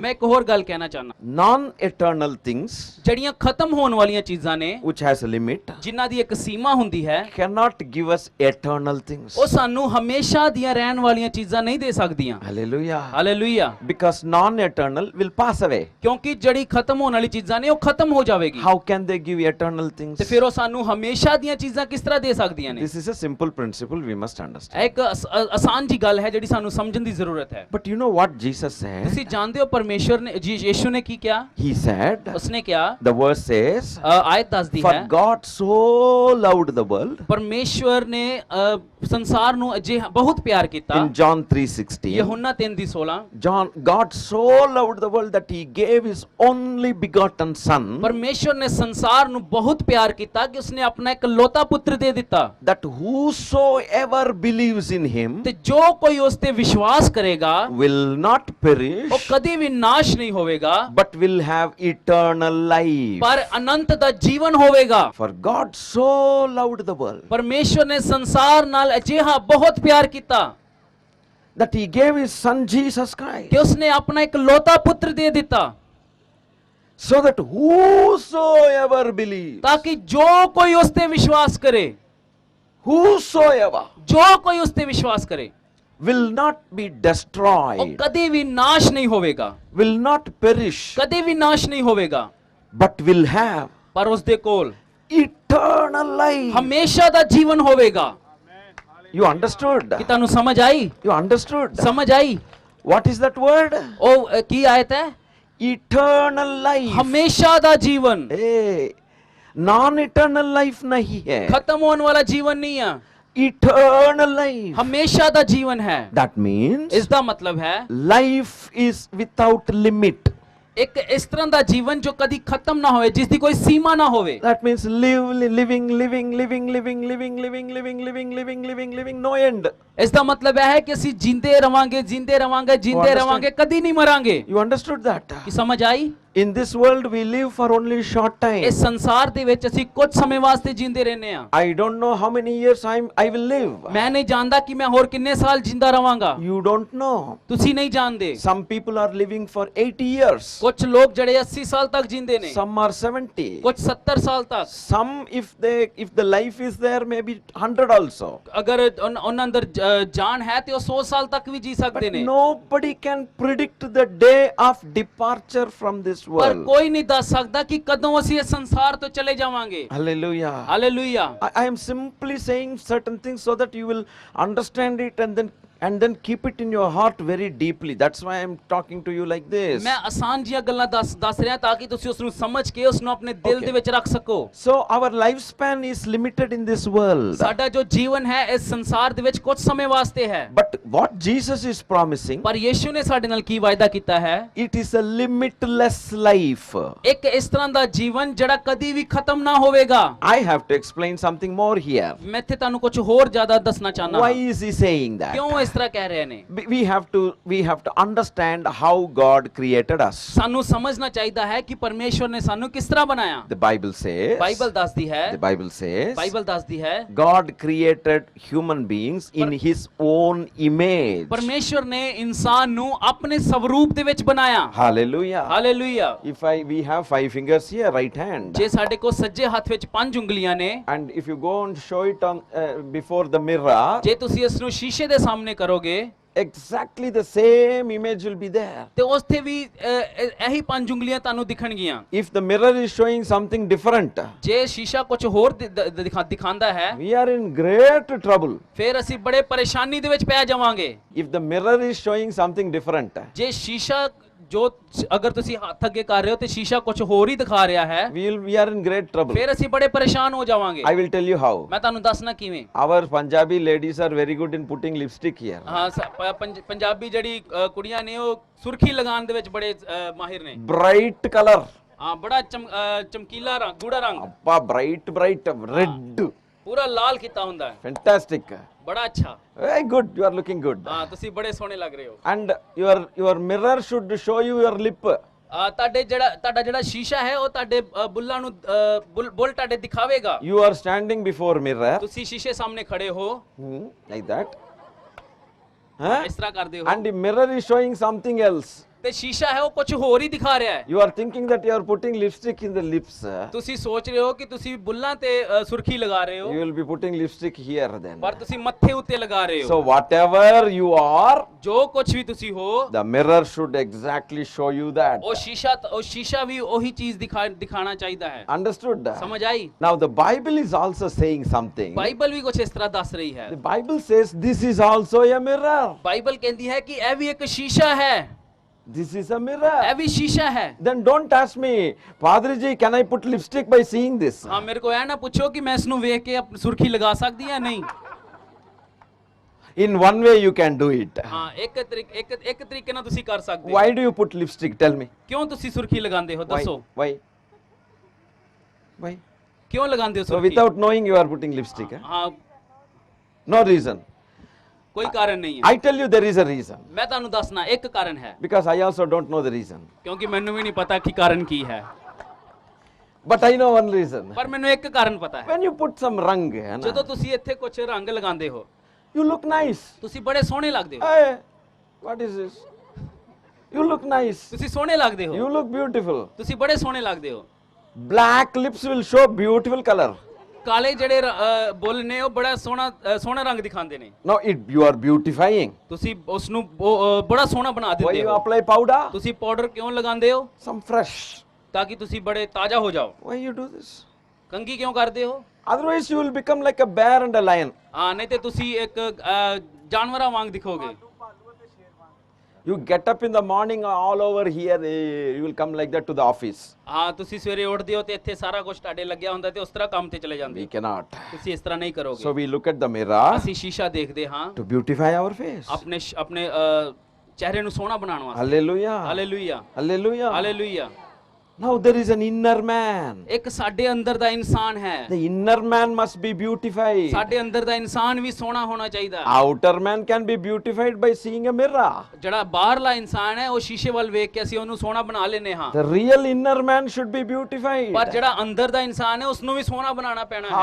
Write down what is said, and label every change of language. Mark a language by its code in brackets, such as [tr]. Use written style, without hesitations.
[pa] ਮੈਂ ਇੱਕ ਹੋਰ ਗੱਲ ਕਹਿਣਾ ਚਾਹਨਾ। [en] Non-eternal things, [pa] ਜਿਹੜੀਆਂ ਖਤਮ ਹੋਣ ਵਾਲੀਆਂ ਚੀਜ਼ਾਂ ਨੇ [en] which has a limit, [pa] ਜਿਨ੍ਹਾਂ ਦੀ ਇੱਕ ਸੀਮਾ ਹੁੰਦੀ ਹੈ, [en] cannot give us eternal things. [pa] ਉਹ ਸਾਨੂੰ ਹਮੇਸ਼ਾ ਦੀਆਂ ਰਹਿਣ ਵਾਲੀਆਂ ਚੀਜ਼ਾਂ ਨਹੀਂ ਦੇ ਸਕਦੀਆਂ। [en] Hallelujah. [pa] Hallelujah. [en] Because non-eternal will pass away. [pa] ਕਿਉਂਕਿ ਜਿਹੜੀ ਖਤਮ ਹੋਣ ਵਾਲੀ ਚੀਜ਼ਾਂ ਨੇ ਉਹ ਖਤਮ ਹੋ ਜਾਵੇਗੀ। [en] How can they give eternal things? [pa] ਤੇ ਫਿਰ ਉਹ ਸਾਨੂੰ ਹਮੇਸ਼ਾ ਦੀਆਂ ਚੀਜ਼ਾਂ ਕਿਸ ਤਰ੍ਹਾਂ ਦੇ ਸਕਦੀਆਂ ਨੇ? [en] This is a simple principle we must understand. [pa] ਇਹ ਇੱਕ ਆਸਾਨ ਜੀ ਗੱਲ ਹੈ ਜਿਹੜੀ ਸਾਨੂੰ ਸਮਝਣ ਦੀ ਜ਼ਰੂਰਤ ਹੈ। [en] But you know what Jesus said? [pa] ਤੁਸੀਂ ਜਾਣਦੇ ਹੋ ਪਰਮੇਸ਼ਰ ਨੇ ਯਿਸੂ ਨੇ ਕੀ ਕਿਹਾ? [en] He said, [pa] ਉਸਨੇ ਕਿਹਾ, [en] the verse says, [pa] ਆਇਤ ਦੱਸਦੀ [en] for [pa] ਹੈ, [en] God so loved the world. [pa] ਪਰਮੇਸ਼ਵਰ ਨੇ ਸੰਸਾਰ ਨੂੰ ਅਜਿਹਾ ਬਹੁਤ ਪਿਆਰ ਕੀਤਾ। [en] In John 3:16, [pa] ਯਹੋਨਾ 3:16, [en] God so loved the world that he gave his only begotten son, [pa] ਪਰਮੇਸ਼ਵਰ ਨੇ ਸੰਸਾਰ ਨੂੰ ਬਹੁਤ ਪਿਆਰ ਕੀਤਾ ਕਿ ਉਸਨੇ ਆਪਣਾ ਇੱਕ ਲੋਤਾ ਪੁੱਤਰ ਦੇ ਦਿੱਤਾ, [en] that whosoever believes in him [pa] ਤੇ ਜੋ ਕੋਈ ਉਸ ਤੇ ਵਿਸ਼ਵਾਸ ਕਰੇਗਾ [en] will not perish, [pa] ਉਹ ਕਦੇ ਵੀ ਨਾਸ਼ ਨਹੀਂ ਹੋਵੇਗਾ, [en] but will have eternal life. [pa] ਪਰ ਅਨੰਤ ਦਾ ਜੀਵਨ ਹੋਵੇਗਾ। [en] For God so loved the world [pa] ਪਰਮੇਸ਼ਵਰ ਨੇ ਸੰਸਾਰ ਨਾਲ ਅਜਿਹਾ ਬਹੁਤ ਪਿਆਰ ਕੀਤਾ [en] that he gave his son Jesus Christ, [pa] ਕਿ ਉਸਨੇ ਆਪਣਾ ਇੱਕ ਲੋਤਾ ਪੁੱਤਰ ਦੇ ਦਿੱਤਾ, [en] so that whosoever believes, [pa] ਤਾਕਿ ਜੋ ਕੋਈ ਉਸ ਤੇ ਵਿਸ਼ਵਾਸ ਕਰੇ, [en] whosoever [pa] ਜੋ ਕੋਈ ਉਸ ਤੇ ਵਿਸ਼ਵਾਸ ਕਰੇ, [en] will not be [pa] ਉਹ [en] destroyed, [pa] ਕਦੇ ਵੀ ਨਾਸ਼ ਨਹੀਂ ਹੋਵੇਗਾ, [en] will not perish, [pa] ਕਦੇ ਵੀ ਨਾਸ਼ ਨਹੀਂ ਹੋਵੇਗਾ, [en] but will have [pa] ਪਰ ਉਸ ਦੇ ਕੋਲ [en] eternal life. [pa] ਹਮੇਸ਼ਾ ਦਾ ਜੀਵਨ ਹੋਵੇਗਾ। [en] You understood? [pa] ਕਿ ਤੁਹਾਨੂੰ ਸਮਝ ਆਈ? [en] You understood? [pa] ਸਮਝ ਆਈ? [en] What is that word? [pa] ਉਹ ਕੀ ਆਇਤ ਹੈ? [en] Eternal life. [pa] ਹਮੇਸ਼ਾ ਦਾ ਜੀਵਨ, [en] Hey, non-eternal life [hi] nahi hai. [pa] ਖਤਮ ਹੋਣ ਵਾਲਾ ਜੀਵਨ ਨਹੀਂ ਆ, [en] Eternal life. [pa] ਹਮੇਸ਼ਾ ਦਾ ਜੀਵਨ ਹੈ। [en] That means [pa] ਇਸ ਦਾ ਮਤਲਬ ਹੈ [en] life is without limit. [pa] ਇੱਕ ਇਸ ਤਰ੍ਹਾਂ ਦਾ ਜੀਵਨ ਜੋ ਕਦੀ ਖਤਮ ਨਾ ਹੋਵੇ, ਜਿਸ ਦੀ ਕੋਈ ਸੀਮਾ ਨਾ ਹੋਵੇ। [en] That means living, no end. [pa] ਇਸ ਦਾ ਮਤਲਬ ਇਹ ਹੈ ਕਿ ਅਸੀਂ ਜਿੰਦੇ ਰਵਾਂਗੇ, ਜਿੰਦੇ ਰਵਾਂਗੇ, ਜਿੰਦੇ [en] understand? [pa] ਰਵਾਂਗੇ, ਕਦੀ ਨਹੀਂ ਮਰਾਂਗੇ। [en] You understood that? [pa] ਕੀ ਸਮਝ ਆਈ? [en] In this world we live for only short time. [pa] ਇਸ ਸੰਸਾਰ ਦੇ ਵਿੱਚ ਅਸੀਂ ਕੁਝ ਸਮੇਂ ਵਾਸਤੇ ਜਿੰਦੇ ਰਹਿੰਦੇ ਆ। [en] I don't know how many years I will live. [pa] ਮੈਂ ਨਹੀਂ ਜਾਣਦਾ ਕਿ ਮੈਂ ਹੋਰ ਕਿੰਨੇ ਸਾਲ ਜਿੰਦਾ ਰਵਾਂਗਾ। [en] You don't know. [pa] ਤੁਸੀਂ ਨਹੀਂ ਜਾਣਦੇ। [en] Some people are living for 80 years. [pa] ਕੁਝ ਲੋਕ ਜਿਹੜੇ 80 ਸਾਲ ਤੱਕ ਜਿੰਦੇ ਨੇ, [en] Some are 70. [pa] ਕੁਝ 70 ਸਾਲ ਤੱਕ। [en] Some if the life is there maybe 100 also. [pa] ਅਗਰ ਉਹਨਾਂ ਅੰਦਰ ਜਾਨ ਹੈ ਤੇ ਉਹ 100 ਸਾਲ ਤੱਕ ਵੀ ਜੀ ਸਕਦੇ [en] But [pa] ਨੇ। [en] nobody can predict the day of departure from this [pa] ਪਰ [en] world. [pa] ਕੋਈ ਨਹੀਂ ਦੱਸ ਸਕਦਾ ਕਿ ਕਦੋਂ ਅਸੀਂ ਇਸ ਸੰਸਾਰ ਤੋਂ ਚਲੇ ਜਾਵਾਂਗੇ। [en] Hallelujah. [pa] Hallelujah. [en] I am simply saying certain things so that you will understand it and then keep it in your heart very deeply. That's why I am talking to you like this. [pa] ਮੈਂ ਆਸਾਨ ਜੀਆਂ ਗੱਲਾਂ ਦੱਸ ਰਿਹਾ ਤਾਂ ਕਿ ਤੁਸੀਂ ਉਸ ਨੂੰ ਸਮਝ ਕੇ ਉਸ ਨੂੰ ਆਪਣੇ ਦਿਲ [en] Okay. [pa] ਦੇ ਵਿੱਚ ਰੱਖ ਸਕੋ। [en] So our lifespan is limited in this world. [pa] ਸਾਡਾ ਜੋ ਜੀਵਨ ਹੈ ਇਸ ਸੰਸਾਰ ਦੇ ਵਿੱਚ ਕੁਝ ਸਮੇਂ ਵਾਸਤੇ ਹੈ। [en] But what Jesus is promising, [pa] ਪਰ ਯੀਸ਼ੂ ਨੇ ਸਾਡੇ ਨਾਲ ਕੀ ਵਾਅਦਾ ਕੀਤਾ ਹੈ? [en] it is a limitless life. [pa] ਇੱਕ ਇਸ ਤਰ੍ਹਾਂ ਦਾ ਜੀਵਨ ਜਿਹੜਾ ਕਦੀ ਵੀ ਖਤਮ ਨਾ ਹੋਵੇਗਾ। [en] I have to explain something more here. [pa] ਮੈਂ ਇੱਥੇ ਤੁਹਾਨੂੰ ਕੁਝ ਹੋਰ ਜ਼ਿਆਦਾ ਦੱਸਣਾ ਚਾਹਨਾ [en] Why [pa] ਹਾਂ। [en] is he saying that? [pa] ਕਿਉਂ ਇਸ ਤਰ੍ਹਾਂ ਕਹਿ ਰਹੇ ਨੇ? [en] We have to understand how God created us. [pa] ਸਾਨੂੰ ਸਮਝਣਾ ਚਾਹੀਦਾ ਹੈ ਕਿ ਪਰਮੇਸ਼ਵਰ ਨੇ ਸਾਨੂੰ ਕਿਸ ਤਰ੍ਹਾਂ ਬਣਾਇਆ। [en] The Bible says, [pa] ਬਾਈਬਲ ਦੱਸਦੀ ਹੈ, ਬਾਈਬਲ ਦੱਸਦੀ ਹੈ [en] God created human beings in his own image. [pa] ਪਰਮੇਸ਼ਵਰ ਨੇ ਇਨਸਾਨ ਨੂੰ ਆਪਣੇ ਸਵਰੂਪ ਦੇ ਵਿੱਚ ਬਣਾਇਆ। [en] Hallelujah. [pa] Hallelujah. [en] We have 5 fingers here, right hand. [pa] ਜੇ ਸਾਡੇ ਕੋਲ ਸੱਜੇ ਹੱਥ ਵਿੱਚ 5 ਉਂਗਲੀਆਂ ਨੇ, [en] And if you go and show it on before the mirror, [pa] ਜੇ ਤੁਸੀਂ ਇਸ ਨੂੰ ਸ਼ੀਸ਼ੇ ਦੇ ਸਾਹਮਣੇ ਕਰੋਗੇ [en] exactly the same image will be there. [pa] ਤੇ ਉਸ ਤੇ ਵੀ ਇਹੀ 5 ਉਂਗਲੀਆਂ ਤੁਹਾਨੂੰ ਦਿਖਣਗੀਆਂ। [en] If the mirror is showing something different, [pa] ਜੇ ਸ਼ੀਸ਼ਾ ਕੁਝ ਹੋਰ ਦਿਖਾਉਂਦਾ ਹੈ, [en] we are in great trouble. [pa] ਫਿਰ ਅਸੀਂ ਬੜੇ ਪਰੇਸ਼ਾਨੀ ਦੇ ਵਿੱਚ ਪੈ ਜਾਵਾਂਗੇ। [en] If the mirror is showing something different, [pa] ਜੇ ਸ਼ੀਸ਼ਾ ਜੋ ਅਗਰ ਤੁਸੀਂ ਹੱਥ ਅੱਗੇ ਕਰ ਰਹੇ ਹੋ ਤੇ ਸ਼ੀਸ਼ਾ ਕੁਝ ਹੋਰ ਹੀ ਦਿਖਾ ਰਿਹਾ ਹੈ, [en] we are in great trouble. [pa] ਫਿਰ ਅਸੀਂ ਬੜੇ ਪਰੇਸ਼ਾਨ ਹੋ ਜਾਵਾਂਗੇ। [en] I will tell you how. [pa] ਮੈਂ ਤੁਹਾਨੂੰ ਦੱਸਣਾ ਕਿਵੇਂ। [en] Our Punjabi ladies are very good in putting lipstick here. [pa] ਹਾਂ, ਪੰਜਾਬੀ ਜਿਹੜੀ ਕੁੜੀਆਂ ਨੇ ਉਹ ਸੁਰਖੀ ਲਗਾਉਣ ਦੇ ਵਿੱਚ ਬੜੇ ਮਾਹਿਰ ਨੇ। [en] Bright color. [pa] ਹਾਂ, ਬੜਾ ਚਮਕੀਲਾ ਰੰਗ, ਗੂੜਾ ਰੰਗ, [en] Appa, bright red. [pa] ਪੂਰਾ ਲਾਲ ਕੀਤਾ ਹੁੰਦਾ ਹੈ। [en] Fantastic. [pa] ਬੜਾ ਅੱਛਾ। [en] Very good. You are looking good. [pa] ਹਾਂ, ਤੁਸੀਂ ਬੜੇ ਸੋਹਣੇ ਲੱਗ ਰਹੇ ਹੋ। [en] And your mirror should show you your lip. [pa] ਤੁਹਾਡਾ ਜਿਹੜਾ ਸ਼ੀਸ਼ਾ ਹੈ ਉਹ ਤੁਹਾਡੇ ਬੁੱਲਾਂ ਨੂੰ ਬੁੱਲ ਤੁਹਾਡੇ ਦਿਖਾਵੇਗਾ। [en] You are standing before mirror. [pa] ਤੁਸੀਂ ਸ਼ੀਸ਼ੇ ਸਾਹਮਣੇ ਖੜੇ ਹੋ, [en] Like that. Huh? [pa] ਇਸ ਤਰ੍ਹਾਂ ਕਰਦੇ ਹੋ, [en] And the mirror is showing something else. [pa] ਤੇ ਸ਼ੀਸ਼ਾ ਹੈ ਉਹ ਕੁਝ ਹੋਰ ਹੀ ਦਿਖਾ ਰਿਹਾ ਹੈ। [en] You are thinking that you are putting lipstick in the lips. [pa] ਤੁਸੀਂ ਸੋਚ ਰਹੇ ਹੋ ਕਿ ਤੁਸੀਂ ਬੁੱਲਾਂ ਤੇ ਸੁਰਖੀ ਲਗਾ ਰਹੇ ਹੋ, [en] You will be putting lipstick here then. [pa] ਪਰ ਤੁਸੀਂ ਮੱਥੇ ਉੱਤੇ ਲਗਾ ਰਹੇ [en] So [pa] ਹੋ। [en] whatever you are, [pa] ਜੋ ਕੁਝ ਵੀ ਤੁਸੀਂ ਹੋ, [en] the mirror should exactly show you that. [pa] ਉਹ ਸ਼ੀਸ਼ਾ ਵੀ ਉਹੀ ਚੀਜ਼ ਦਿਖਾਣਾ ਚਾਹੀਦਾ ਹੈ। [en] Understood? [pa] ਸਮਝ ਆਈ? [en] Now the Bible is also saying something. [pa] Bible ਵੀ ਕੁਝ ਇਸ ਤਰ੍ਹਾਂ ਦੱਸ ਰਹੀ ਹੈ। [en] The Bible says this is also a mirror. [pa] Bible ਕਹਿੰਦੀ ਹੈ ਕਿ ਇਹ ਵੀ ਇੱਕ ਸ਼ੀਸ਼ਾ ਹੈ, [en] This is a mirror. [pa] ਇਹ ਵੀ ਸ਼ੀਸ਼ਾ ਹੈ। [en] Then don't ask me, Padri ji, can I put lipstick by seeing this? [pa] ਹਾਂ, ਮੇਰੇ ਕੋ ਇਹ ਨਾ ਪੁੱਛੋ ਕਿ ਮੈਂ ਇਸ ਨੂੰ ਵੇਖ ਕੇ ਸੁਰਖੀ ਲਗਾ ਸਕਦੀ ਹਾਂ, ਨਹੀਂ। [en] In one way you can do it. [pa] ਹਾਂ, ਇੱਕ ਤਰੀਕੇ ਨਾਲ ਤੁਸੀਂ ਕਰ ਸਕਦੇ ਹੋ। [en] Why do you put lipstick? Tell me. [pa] ਕਿਉਂ ਤੁਸੀਂ ਸੁਰਖੀ ਲਗਾਉਂਦੇ ਹੋ? [en] Why? [pa] ਦੱਸੋ [en] Why? [pa] ਕਿਉਂ ਲਗਾਉਂਦੇ ਹੋ [en] So [pa] ਸੁਰਖੀ? [en] without knowing you are putting lipstick. [pa] ਹਾਂ, [en] No reason. [pa] ਕੋਈ ਕਾਰਨ ਨਹੀਂ ਹੈ। [en] I tell you there is a reason. [pa] ਮੈਂ ਤੁਹਾਨੂੰ ਦੱਸਣਾ ਇੱਕ ਕਾਰਨ ਹੈ, [en] Because I also don't know the reason. [pa] ਕਿਉਂਕਿ ਮੈਨੂੰ ਵੀ ਨਹੀਂ ਪਤਾ ਕਿ ਕਾਰਨ ਕੀ ਹੈ, [en] But I know one reason. [pa] ਪਰ ਮੈਨੂੰ ਇੱਕ ਕਾਰਨ ਪਤਾ ਹੈ। [en] When you put some rang, [hi] hai na, [pa] ਜਦੋਂ ਤੁਸੀਂ ਇੱਥੇ ਕੁਝ ਰੰਗ ਲਗਾਉਂਦੇ ਹੋ, [en] you look nice. [pa] ਤੁਸੀਂ ਬੜੇ ਸੋਹਣੇ ਲੱਗਦੇ ਹੋ। [en] Hey, what is this? You look nice. [pa] ਤੁਸੀਂ ਸੋਹਣੇ ਲੱਗਦੇ ਹੋ, [en] You look beautiful. [pa] ਤੁਸੀਂ ਬੜੇ ਸੋਹਣੇ ਲੱਗਦੇ ਹੋ। [en] Black lips will show beautiful color. [pa] ਕਾਲੇ ਜਿਹੜੇ ਬੁੱਲ ਨੇ ਉਹ ਬੜਾ ਸੋਹਣਾ ਰੰਗ ਦਿਖਾਉਂਦੇ ਨੇ। [en] Now you are beautifying. [pa] ਤੁਸੀਂ ਉਸ ਨੂੰ ਬੜਾ ਸੋਹਣਾ ਬਣਾ [en] Why [pa] ਦਿੰਦੇ [en] you [pa] ਹੋ। [en] apply powder? [pa] ਤੁਸੀਂ ਪਾਊਡਰ ਕਿਉਂ ਲਗਾਉਂਦੇ ਹੋ? [en] Some fresh. [pa] ਤਾਂ ਕਿ ਤੁਸੀਂ ਬੜੇ ਤਾਜ਼ਾ ਹੋ ਜਾਓ। [en] Why you do this? [pa] ਕੰਘੀ ਕਿਉਂ ਕਰਦੇ ਹੋ? [en] Otherwise, you will become like a bear and a lion. [pa] ਹਾਂ ਨਹੀਂ ਤੇ ਤੁਸੀਂ ਇੱਕ ਜਾਨਵਰਾਂ ਵਾਂਗ ਦਿਖੋਗੇ। [en] You get up in the morning all over here, you will come like that to the office. [pa] ਹਾਂ ਤੁਸੀਂ ਸਵੇਰੇ ਉੱਠਦੇ ਹੋ ਤੇ ਇੱਥੇ ਸਾਰਾ ਕੁਝ ਤੁਹਾਡੇ ਲੱਗਿਆ ਹੁੰਦਾ ਤੇ ਉਸ ਤਰ੍ਹਾਂ ਕੰਮ ਤੇ ਚਲੇ ਜਾਂਦੇ [en] We [pa] ਹੋ। [en] cannot. [pa] ਤੁਸੀਂ ਇਸ ਤਰ੍ਹਾਂ ਨਹੀਂ ਕਰੋਗੇ। [en] So we look at the mirror [pa] ਅਸੀਂ ਸ਼ੀਸ਼ਾ ਦੇਖਦੇ ਹਾਂ [en] to beautify our face. [pa] ਆਪਣੇ ਚਿਹਰੇ ਨੂੰ ਸੋਹਣਾ ਬਣਾਉਣ ਵਾਸਤੇ। [en] Hallelujah. [pa] Hallelujah [en] Hallelujah. [pa] Hallelujah. [en] Now there is an inner man. [pa] ਇੱਕ ਸਾਡੇ ਅੰਦਰ ਦਾ ਇਨਸਾਨ ਹੈ। [en] The inner man must be beautified. [pa] ਸਾਡੇ ਅੰਦਰ ਦਾ ਇਨਸਾਨ ਵੀ ਸੋਹਣਾ ਹੋਣਾ ਚਾਹੀਦਾ। [en] Outer man can be beautified by seeing a mirror. [pa] ਜਿਹੜਾ ਬਾਹਰਲਾ ਇਨਸਾਨ ਹੈ ਉਹ ਸ਼ੀਸ਼ੇ ਵੱਲ ਵੇਖ ਕੇ ਅਸੀਂ ਉਹਨੂੰ ਸੋਹਣਾ ਬਣਾ ਲੈਨੇ ਹਾਂ। [en] The real inner man should be beautified. [pa] ਪਰ ਜਿਹੜਾ ਅੰਦਰ ਦਾ ਇਨਸਾਨ ਹੈ ਉਸ ਨੂੰ ਵੀ ਸੋਹਣਾ ਬਣਾਉਣਾ ਪੈਣਾ ਹੈ।